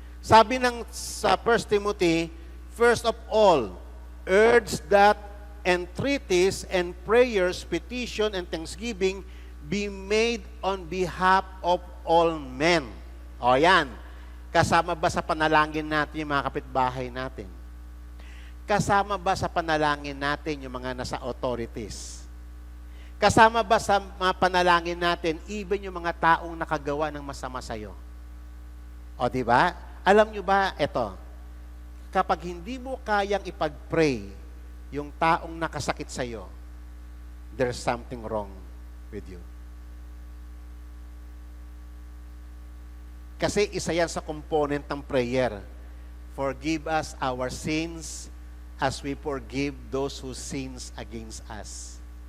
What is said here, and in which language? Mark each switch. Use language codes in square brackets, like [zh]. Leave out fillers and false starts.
[tl] Sabi ng sa [en] 1 Timothy, first of all, urge that entreaties and prayers, petition and thanksgiving be made on behalf of all men. [tl] O yan. Kasama ba sa panalangin natin yung mga kapitbahay natin? Kasama ba sa panalangin natin yung mga nasa authorities? Kasama ba sa mga panalangin natin even yung mga taong nakagawa ng masama sa'yo? O di ba? Alam nyo ba, eto, kapag hindi mo kayang ipag-pray yung taong nakasakit sa'yo, [en] there's something wrong with you. [tl] Kasi isa yan sa component ng prayer. [en] Forgive us our sins as we forgive those who sins against us.